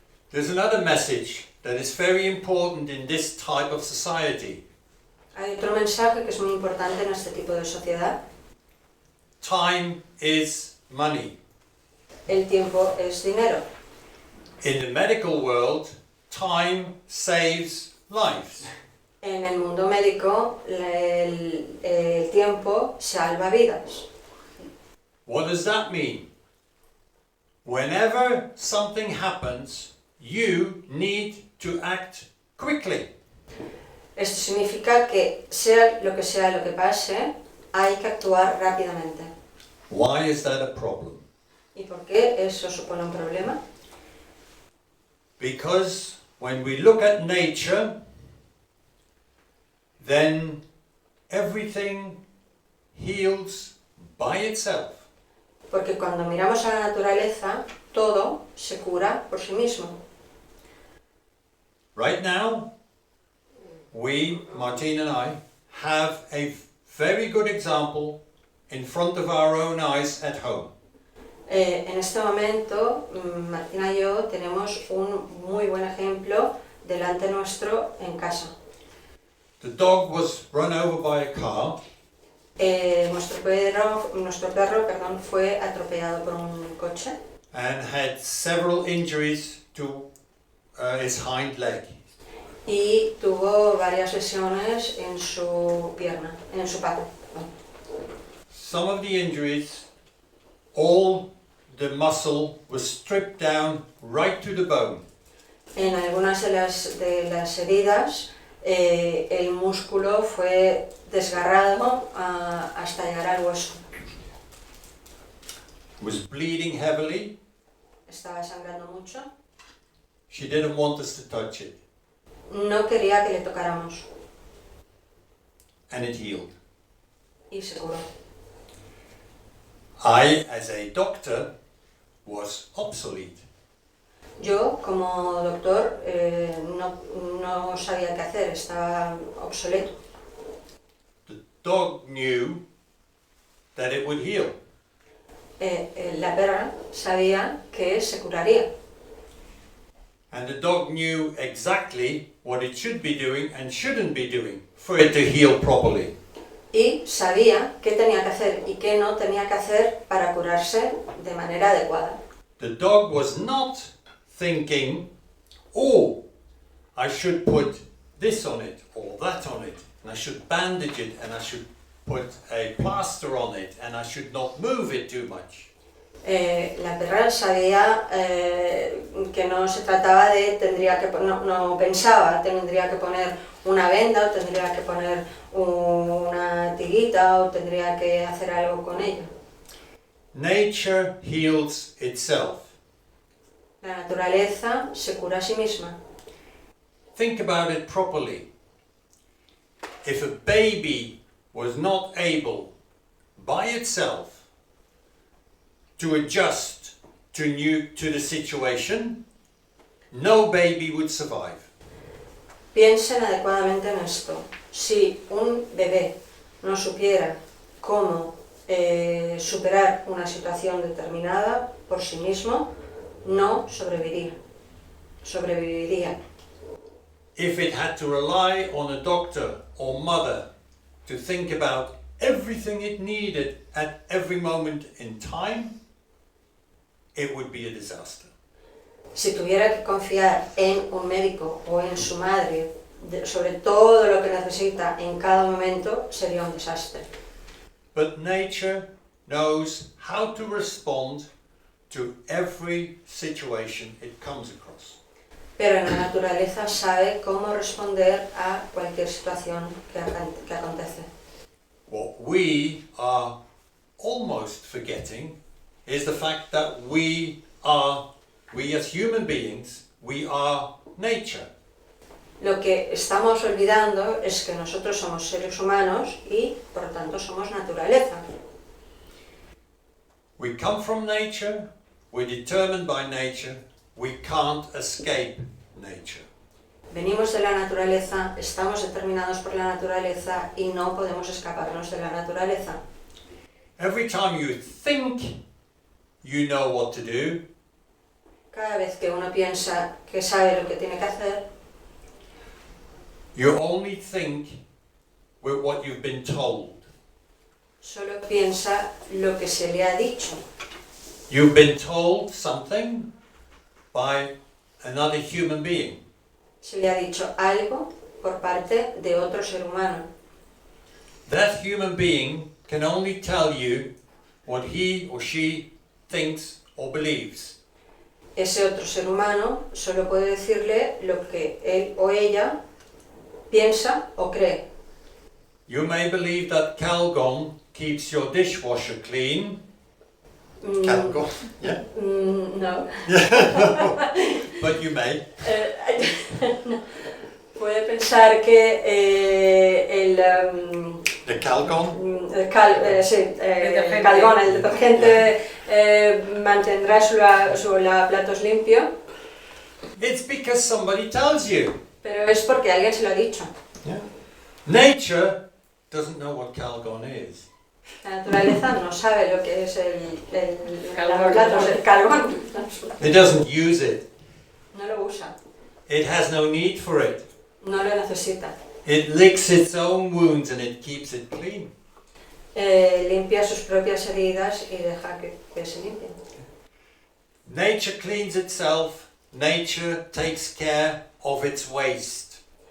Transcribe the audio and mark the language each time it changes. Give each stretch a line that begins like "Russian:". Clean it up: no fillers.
English: There's another message that is very important in this type of society.
Spanish: Hay otro mensaje que es muy importante en este tipo de sociedad.
English: Time is money.
Spanish: El tiempo es dinero.
English: In the medical world, time saves lives.
Spanish: En el mundo médico, el tiempo salva vidas.
English: What does that mean? Whenever something happens, you need to act quickly.
Spanish: Esto significa que sea lo que pase, hay que actuar rápidamente.
English: Why is that a problem?
Spanish: ¿Y por qué eso supone un problema?
English: Because when we look at nature, then everything heals by itself.
Spanish: Porque cuando miramos a la naturaleza, todo se cura por sí mismo.
English: Right now, we, Martine and I, have a very good example in front of our own eyes at home.
Spanish: En este momento, Martina y yo tenemos un muy buen ejemplo delante nuestro en casa.
English: The dog was run over by a car.
Spanish: Nuestro perro, fue atropellado por un coche
English: And had several injuries to his hind leg.
Spanish: y tuvo varias lesiones en su pierna, en su pata.
English: Some of the injuries, all the muscle was stripped down right to the bone.
Spanish: En algunas de las heridas, el músculo fue desgarrado hasta llegar al hueso.
English: Was bleeding heavily.
Spanish: Estaba sangrando mucho.
English: She didn't want us to touch it.
Spanish: No quería que le tocáramos
English: And it healed.
Spanish: y se curó.
English: I, as a doctor, was obsolete.
Spanish: Yo, como doctor, no sabía qué hacer, estaba obsoleto.
English: The dog knew that it would heal.
Spanish: La perra sabía que se curaría.
English: And the dog knew exactly what it should be doing and shouldn't be doing for it to heal properly.
Spanish: Y sabía qué tenía que hacer y qué no tenía que hacer para curarse de manera adecuada.
English: The dog was not thinking, oh, I should put this on it or that on it, and I should bandage it, and I should put a plaster on it, and I should not move it too much.
Spanish: La perra sabía que no se trataba de, no pensaba, tendría que poner una venda o tendría que poner una tirita o tendría que hacer algo con ella.
English: Nature heals itself.
Spanish: La naturaleza se cura a sí misma.
English: Think about it properly. If a baby was not able by itself to adjust to the situation, no baby would survive.
Spanish: Piensen adecuadamente en esto. Si un bebé no supiera cómo superar una situación determinada por sí mismo, no sobreviviría.
English: If it had to rely on a doctor or mother to think about everything it needed at every moment in time, it would be a disaster.
Spanish: Si tuviera que confiar en un médico o en su madre sobre todo lo que necesita en cada momento, sería un desastre.
English: But nature knows how to respond to every situation it comes across.
Spanish: Pero la naturaleza sabe cómo responder a cualquier situación que acontece.
English: What we are almost forgetting is the fact that we are we as human beings, we are nature.
Spanish: Lo que estamos olvidando es que nosotros somos seres humanos y, por lo tanto, somos naturaleza.
English: We come from nature, we're determined by nature, we can't escape nature.
Spanish: Venimos de la naturaleza, estamos determinados por la naturaleza y no podemos escaparnos de la naturaleza.
English: Every time you think you know what to do,
Spanish: Cada vez que uno piensa que sabe lo que tiene que hacer,
English: you only think with what you've been told.
Spanish: solo piensa lo que se le ha dicho.
English: You've been told something by another human being.
Spanish: Se le ha dicho algo por parte de otro ser humano.
English: That human being can only tell you what he or she thinks or believes.
Spanish: Ese otro ser humano solo puede decirle lo que él o ella piensa o cree.
English: You may believe that Calgon keeps your dishwasher clean. Calgon, yeah. No. But you may.
Spanish: No. Puede pensar que
English: The Calgon?
Spanish: el Calgon, el detergente, mantendrá su platos limpio,
English: It's because somebody tells you.
Spanish: pero es porque alguien se lo ha dicho.
English: Yeah. Nature doesn't know what Calgon is.
Spanish: La naturaleza no sabe lo que es el platos, el Calgon.
English: It doesn't use it.
Spanish: No lo usa,
English: It has no need for it.
Spanish: no lo necesita.
English: It licks its own wounds and it keeps it clean.
Spanish: Limpia sus propias heridas y deja que se limpien.
English: Nature cleans itself. Nature takes care of its waste.